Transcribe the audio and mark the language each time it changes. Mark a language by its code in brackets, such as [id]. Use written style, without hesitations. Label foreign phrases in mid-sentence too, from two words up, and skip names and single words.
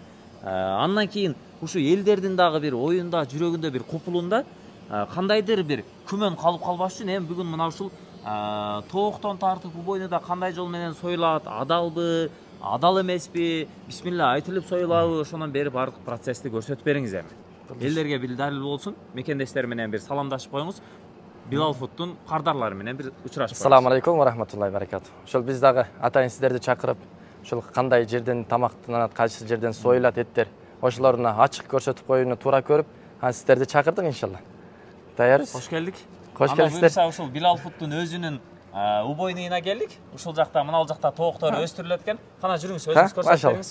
[ky] Андан кийин ушу элдердин дагы бир оюнда, жүрөгүндө бир купулунда кандайдыр бир күмөн калып калбаш үчүн эми бүгүн мына ушул тооктон тартып бойнуда кандай жол менен союлат, адалбы, адал эмеспи, бисмилла айтылып союлабы, ошондон бери бардык процессти көрсөтүп бериңиз эми. Элдерге бир далил болсун, мекендештер менен бир саламдашып коюңуз. Bilal Food'тун кардарлары менен бир учурашып. [ar] السلام عليكم ورحمة الله وبركاته. [ky] Ошол биз дагы атайын сиздерди чакырып, ошол кандай жерден тамактанат, кайсы жерден союлат эттер, ошолорун ачык көрсөтүп коюуну туура көрүп, сиздерди чакырдык иншалла. Даярбыз. Кош келдик. Кош келиңиздер. Ана ушул Bilal Food'тун өзүнүн убойнуна келдик. Ушул жакта, мына жакта тооктор өстүрүлөт экен. Кана жүрүңүз, өзүңүз көрсөтүп бериңиз.